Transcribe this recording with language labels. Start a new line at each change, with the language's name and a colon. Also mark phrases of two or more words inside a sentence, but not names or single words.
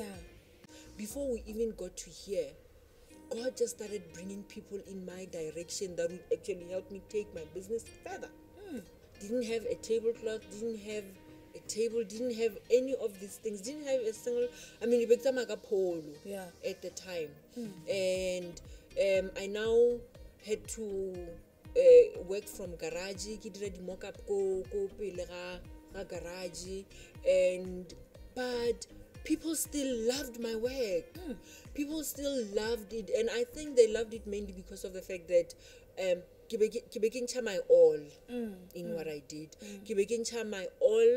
English: Before we even got to here, God just started bringing people in my direction that would actually help me take my business further. Didn't have a tablecloth, didn't have a table, didn't have any of these things, didn't have a single, it became like a polo at the time. And I now had to work from garage,
Tswana: ke dira di
English: mock up
Tswana: ko pele ga garage,
English: but people still loved my work. People still loved it, and I think they loved it mainly because of the fact that
Tswana: ke beking
English: my all in what I did.
Tswana: Ke beking
English: my all.